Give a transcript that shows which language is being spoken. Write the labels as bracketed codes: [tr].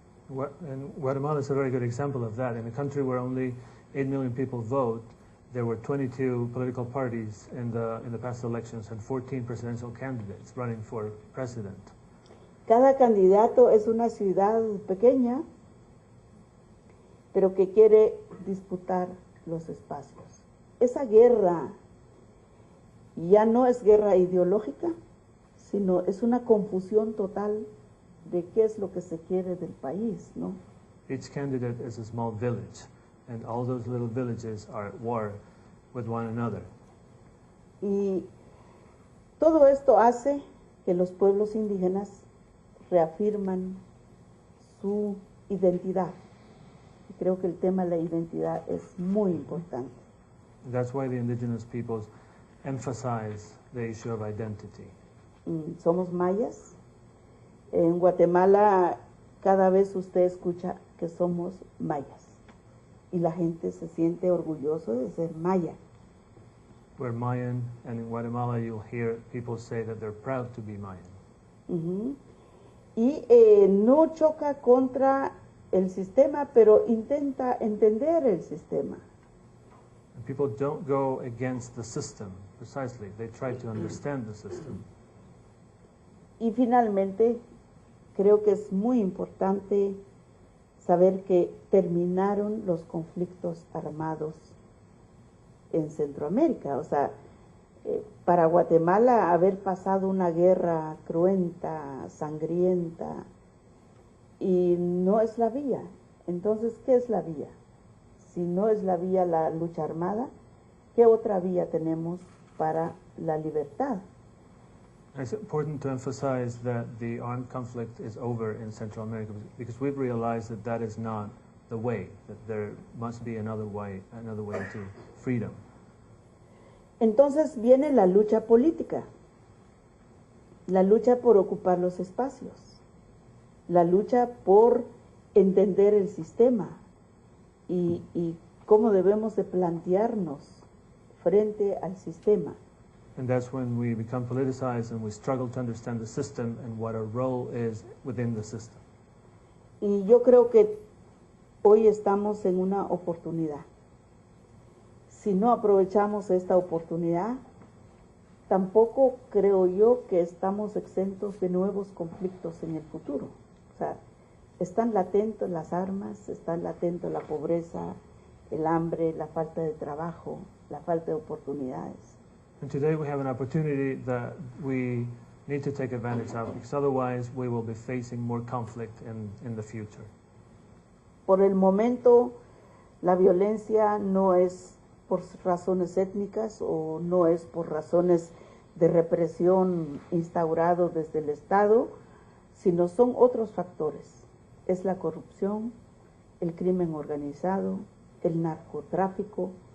[en] And Guatemala is a very good example of that. In a country where only 8 million people vote, there were 22 political parties in the past elections and 14 presidential candidates running for president. [es] Cada candidato es una ciudad pequeña, pero que quiere disputar los espacios. Esa guerra ya no es guerra ideológica, sino es una confusión total de qué es lo que se quiere del país, ¿no? [en] Each candidate is a small village, and all those little villages are at war with one another. [es] Y todo esto hace que los pueblos indígenas reafirman su identidad. Y creo que el tema de la identidad es muy importante. [en] That's why the indigenous peoples emphasize the issue of identity. [es] Somos mayas. En Guatemala cada vez usted escucha que somos mayas y la gente se siente orgulloso de ser maya. [en] We're Mayan, and in Guatemala you'll hear people say that they're proud to be Mayan. [es] Y no choca contra el sistema, pero intenta entender el sistema. [en] And people don't go against the system, precisely. They try to understand the system. [es] Y finalmente, creo que es muy importante saber que terminaron los conflictos armados en Centroamérica. O sea, para Guatemala haber pasado una guerra cruenta, sangrienta, y no es la vía. Entonces, ¿qué es la vía? Si no es la vía la lucha armada, ¿qué otra vía tenemos para la libertad? [en] It's important to emphasize that the armed conflict is over in Central America because we've realized that that is not the way, that there must be another way to freedom. [es] Entonces viene la lucha política, la lucha por ocupar los espacios, la lucha por entender el sistema y cómo debemos de plantearnos frente al sistema. [en] And that's when we become politicized and we struggle to understand the system and what our role is within the system. [es] Y yo creo que hoy estamos en una oportunidad. Si no aprovechamos esta oportunidad, tampoco creo yo que estamos exentos de nuevos conflictos en el futuro. O sea, están latentes las armas, están latentes la pobreza, el hambre, la falta de trabajo, la falta de oportunidades. [en] And today we have an opportunity that we need to take advantage of because otherwise we will be facing more conflict in the future. [es] Por el momento, la violencia no es por razones étnicas o no es por razones de represión instaurado desde el Estado, sino son otros factores. Es la corrupción, el crimen organizado, el narcotráfico